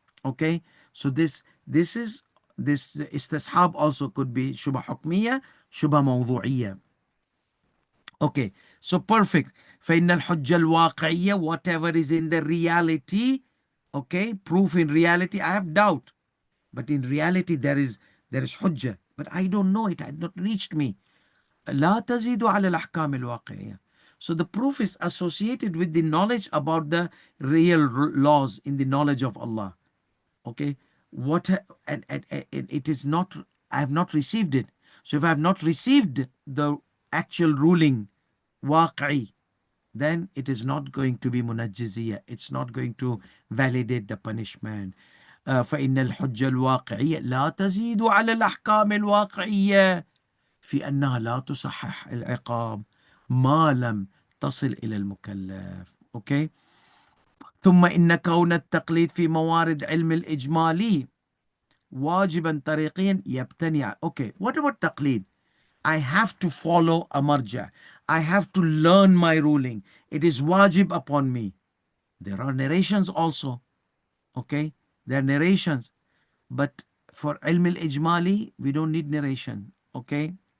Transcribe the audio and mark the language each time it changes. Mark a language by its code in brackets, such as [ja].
[en] Okay, so this is this istishab also could be shubha hukmiya, shubha mawdu'iyya. Okay, so perfect. [ar] فإن الحجة الواقعية, [en] whatever is in the reality, okay, proof in reality, I have doubt, but in reality there is hujjah, but I don't know, it had not reached me. [ar] لا تزيد على الأحكام الواقعية. [en] So the proof is associated with the knowledge about the real laws, in the knowledge of Allah. Okay, and it is not, I have not received it. So if I have not received the actual ruling, waqi, then it is not going to be munajjiziyah. It's not going to validate the punishment. [ar] فإن الحجة الواقعية لا تزيد على الأحكام الواقعية في أنها لا تصحح العقاب ما لم تصل إلى المكلف. [en] Okay. [ar] ثم إن كون التقليد في موارد علم الإجمالي واجبا طريقيا يبتني. [en] Okay, what about تقليد? I have to follow a marja. I have to learn my ruling. It is wajib upon me. There are narrations also. Okay, there are narrations. But for ilm al-ijmali, we don't need narration. Okay.